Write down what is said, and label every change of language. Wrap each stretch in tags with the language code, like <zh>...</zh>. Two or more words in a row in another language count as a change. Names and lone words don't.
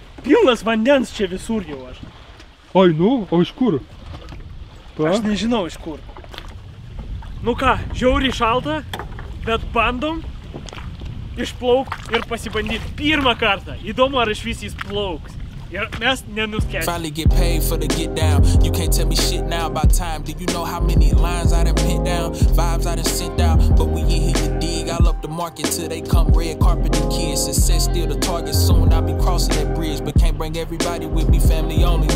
<lt>Pilnas vandens čia visur jau aš. Oi, nu, o iš kur? Aš nežinau iš kur. Nu ką, žiauriai šalta, bet bandom išplaukti ir pasibandyti pirmą kartą. Įdomu, ar iš vis jis plauks. Ir mes nenuskęsime.</lt> <en>Finally get paid for the get down. You can't tell me shit now about time. Do you know how many lines I done pinned down? Vibes I done sent out. But we in here, you dig. I'll up the market till they come red carpet and kids. Success still the target. Soon I'll be crossing that bridge. But can't bring everybody with me, family only.</en>